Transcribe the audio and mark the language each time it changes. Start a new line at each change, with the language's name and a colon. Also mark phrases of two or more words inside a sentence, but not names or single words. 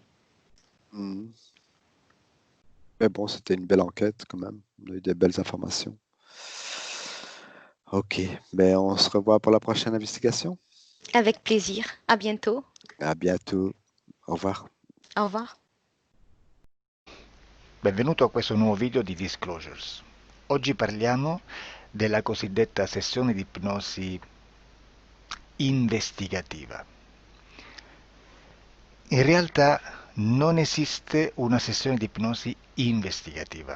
French: Mhm. Mais bon, c'était une belle enquête quand même. On a eu des belles informations. Ok, ben on se revoit pour la prochaine investigation. Avec plaisir. À bientôt. À bientôt. Au revoir. Au revoir.
Italian: Benvenuto a questo nuovo video di Disclosures. Oggi parliamo della cosiddetta sessione di ipnosi investigativa. In realtà non esiste una sessione di ipnosi investigativa.